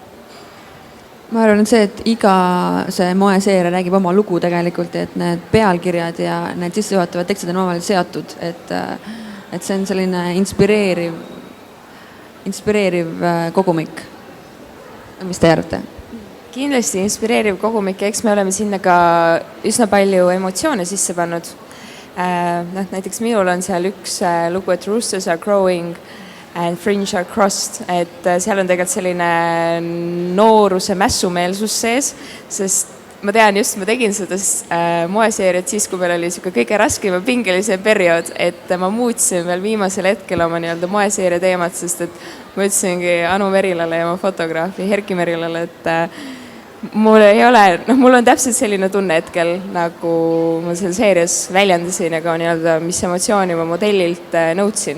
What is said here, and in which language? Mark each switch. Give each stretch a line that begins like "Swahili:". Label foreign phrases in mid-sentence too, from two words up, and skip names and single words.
Estonian: Ma arvan, et see, et iga see moeseeria räägib oma lugu tegelikult, et need pealkirjad ja need sissejuhatavad tekstid on omavahel seotud, et see on selline inspireeriv kogumik. Mis te arvate? Kindlasti inspireeriv kogumik ja eks me oleme sinna ka üsna palju emotsioone sisse pannud. Näiteks minul on seal üks lugu, et
English: roosters are growing and fringe are crossed,
Estonian: et seal on tegelikult selline nooruse mässumeelsus sees, sest ma tean just, ma tegin seda moeseeriat siis, kui meil oli kõige raskem ja pingelisem periood, et ma muutsin veel viimasel hetkel oma nii-öelda moeseeria teemat, sest et ma ütlesingi Anu Merilale ja oma fotograafi Herki Merilale, et mul on täpselt selline tunne hetkel, nagu ma selle seerias väljendasin ja ka nii-öelda, mis emotsiooni ma modellilt nõudsin.